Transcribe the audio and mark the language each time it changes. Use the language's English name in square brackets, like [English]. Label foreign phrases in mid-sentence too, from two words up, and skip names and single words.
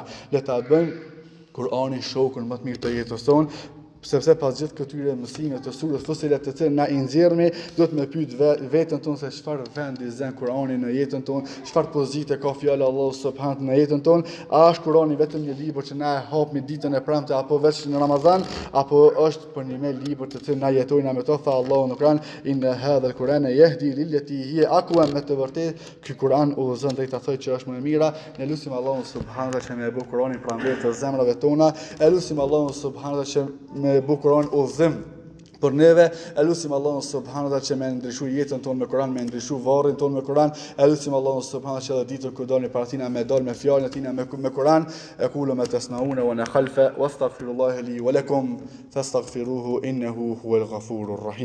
[Albanian] Le ta bëjmë Kur'ani shokun më të mirë të jetës tonë, sepse pas gjithë këtyre mësimeve të surës Fussilet të cilën na i nxjerrmi, duhet me pyet veten tonë se çfarë vendi zën Kur'ani në jetën tonë, çfarë pozite ka fjala e Allahut subhanahu në jetën tonë, a është Kur'ani vetëm një libër që na e hapmi ditën e premte apo vetëm në Ramazan, apo është për një libër të cilën na jetojmë me to, tha Allahu në Kur'an, [Arabic] إن هذا القرآن يهدي للتي هي أقوم, [Albanian] me të vërtetë ky Kur'an udhëzon drejt asaj që është më e mira. Ne lutim Allahun subhanahu që më e bë Kur'anin pranë të zemrave tona, e lutim Allahun subhanahu që me bu Kur'an udhëzim për neve, elusim Allahun [Arabic] سبحانه وتعالى [Albanian] që me ndryshu jetën tonë me Kur'an, me ndryshu varrin tonë me Kur'an, elusim Allahun [Arabic] سبحانه وتعالى [Albanian] që ditën kur dalni para tina me dal me fjalën e tina me Kur'an, [Arabic] أقول ما تصنعون وأنا خلف وأستغفر الله لي ولكم فاستغفروه إنه هو الغفور الرحيم.